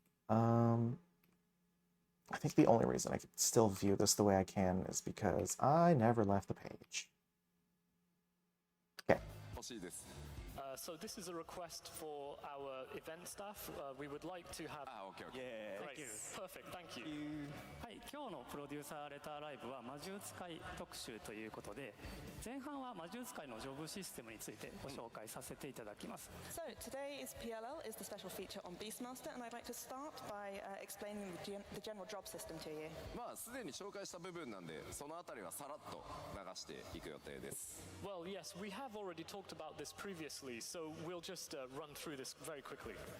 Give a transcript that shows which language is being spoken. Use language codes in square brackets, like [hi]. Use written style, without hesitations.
[en] I think the only reason I could still view this the way I can is because I never left the page. Okay. So this is a request for our event staff. We would like to have... okay. Yeah. Thank you. Perfect. Thank you. [ja] はい、今日のプロデューサーレターライブは魔術使い特集ということで、前半は魔術使いのジョブシステムについてご紹介させていただきます。 [en] So today is PLL, is the special feature on Beastmaster, and I'd like to start by explaining the general job system to you. [ja] まあすでに紹介した部分なんでそのあたりはさらっと流していく予定です。 [en] Well, yes, we have already talked about this previously, so we'll just run through this very quickly.